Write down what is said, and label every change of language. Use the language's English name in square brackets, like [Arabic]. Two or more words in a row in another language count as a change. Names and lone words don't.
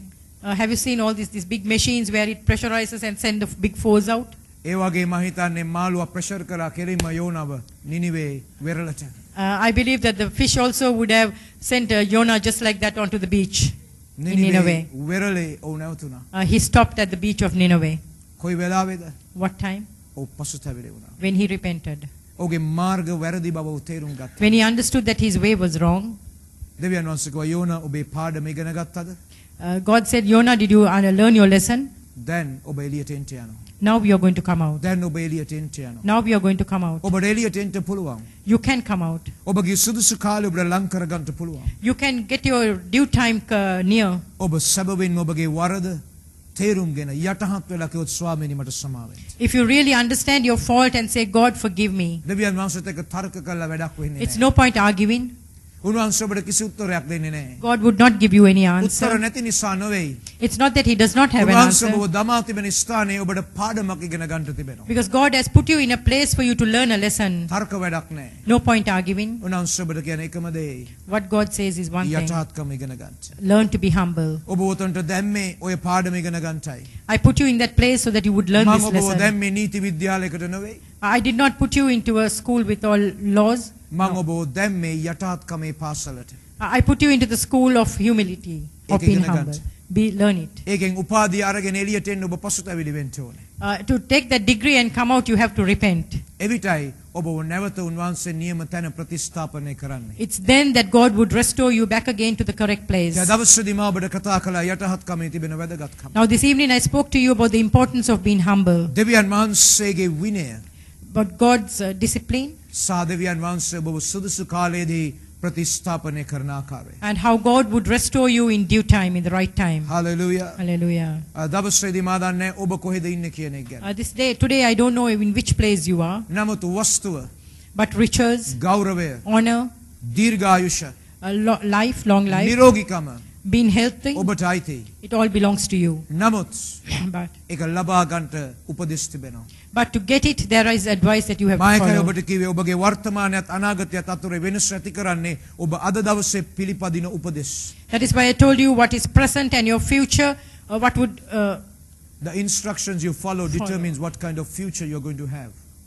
[English] Have you seen all these big machines where it pressurizes and send the big force out? [Sinhala] ඒ වගේ මම හිතන්නේ මාළුවා ප්‍රෙෂර් කරා කෙලින්ම යෝනාව නිනිවේ වෙරළට. [English] I believe that the fish also would have sent Jonah just like that onto the beach in Nineveh. [Sinhala] වෙරළේ ඔව් නැවතුණා. [English] He stopped at the beach of Nineveh. [Sinhala] කොයි වෙලාවේද? [English] What time? [Sinhala] ඔව් පසුතැවිලි වුණා. [English] When he repented. [Sinhala] ඔහුගේ මාර්ග වැරදි බව ඔහු තේරුම් ගත්තා. [English] When he understood that his way was wrong. [Sinhala] දෙවියන් වහන්සේ කිව්වා යෝනා ඔබේ පාඩම ඉගෙන ගත්තද? [English] God said, Jonah, did you learn your lesson? [Sinhala] දැන් ඔබ එළියට එන්න යනවා. [English] Now we are going to come out. [Sinhala] දැන් ඔබ එළියට එන්න යනවා. [English] Now we are going to come out. [Sinhala] ඔබට එළියට එන්න පුළුවන්. [English] You can come out. [Sinhala] ඔබගේ සුදුසු කාලය ඔබට ලං කරගන්න පුළුවන්. [English] You can get your due time near. [Sinhala] ඔබ සැබවින්ම ඔබගේ වරද තේරුම්ගෙන යටහත් වෙලා කිව්වොත් ස්වාමීනි මට සමාව වෙන්න. [English] If you really understand your fault and say, God, forgive me. [Sinhala] දෙවියන් වහන්සේත් එක්ක තර්ක කරලා වැඩක් වෙන්නේ [English] It's [Sinhala] නැහැ. [English] no point arguing. [Sinhala] උන්වහන්සේ ඔබට කිසි උත්තරයක් දෙන්නේ නැහැ. [English] God would not give you any [Sinhala] උත්තර [English] answer. [Sinhala] නැති නිසා නෙවෙයි. [English] It's not that He does not have an [Sinhala] උන්වහන්සේ [English] answer. [Sinhala] ඔබ දමා තිබෙන ස්ථානයේ ඔබට පාඩමක් ඉගෙන ගන්න තිබෙනවා. [English] Because God has put you in a place for you to learn a lesson. [Sinhala] තර්ක වැඩක් නැහැ. [English] No point arguing. [Sinhala] උන්වහන්සේ ඔබට කියන එකම දේ [English] What God says is one thing. [Sinhala] යටහත්කම ඉගෙන ගන්න. [English] Learn to be humble. [Sinhala] ඔබ උතන්ට දැම්මේ ඔය පාඩම ඉගෙන ගන්නටයි. [English] I put you in that place so that you would learn [Sinhala] මම [English] this [Sinhala] ඔබව [English] lesson. [Sinhala] දැම්මේ නීති විද්‍යාලයකට නෙවෙයි. [English] I did not put you into a school with all laws. [Sinhala] මම ඔබව දැම්මේ යටහත්කමේ පාසලට. [English] I put you into the school of humility, of being humble. Learn it. [Sinhala] ඒකෙන් උපාධිය අරගෙන එළියට එන්න ඔබ පසුතැවිලි වෙන්න ඕනේ. [English] To take that degree and come out, you have to repent. [Sinhala] එවිටයි ඔබව නැවත උන්වහන්සේ නියම තැන ප්‍රතිස්ථාපනය කරන්නේ. [English] It's then that God would restore you back again to the correct place. [Sinhala] දැන් දවසේදී මම ඔබට කතා කළා යටහත්කමේ තිබෙන වැදගත්කම. [English] Now this evening I spoke to you about the importance of being humble, [Sinhala] දෙවියන් වහන්සේගේ විනය [English] but God's discipline [Sinhala] සහ දෙවියන් වහන්සේ ඔබව සුදුසු කාලයේදී ප්‍රතිස්ථාපනය කරන ආකාරය. [English] and how God would restore you in due time, in the right time. [Sinhala] හලෙලූයා. [English] Hallelujah. [Sinhala] දවසේදී මා දන්නේ ඔබ කොහෙද ඉන්නේ කියන එක ගැන. [English] Today I don't know in which place you are, [Sinhala] නමුත් වස්තුව, [English] but riches, [Sinhala] ගෞරවය, [English] honor, [Sinhala] දීර්ඝායුෂ, [English] life, long life, [Sinhala] නිරෝගීකම [English] being healthy, [Sinhala] ඔබට අයිතියි. [English] it all belongs to you. [Sinhala] නමුත් [English] But [Sinhala] ඒක ලබා ගන්නට උපදෙස් තිබෙනවා. [English] to get it, there is advice that you have to [Sinhala] මායකයි [English] follow. [Sinhala] ඔබට කිව්වේ ඔබගේ වර්තමානයත් අනාගතයත් අතර වෙනස ඇති කරන්නේ ඔබ අද දවසේ පිළිපදින උපදෙස්. [English] That is why I told you what is present and your future, what would The instructions you follow determines what kind of future you're going to have.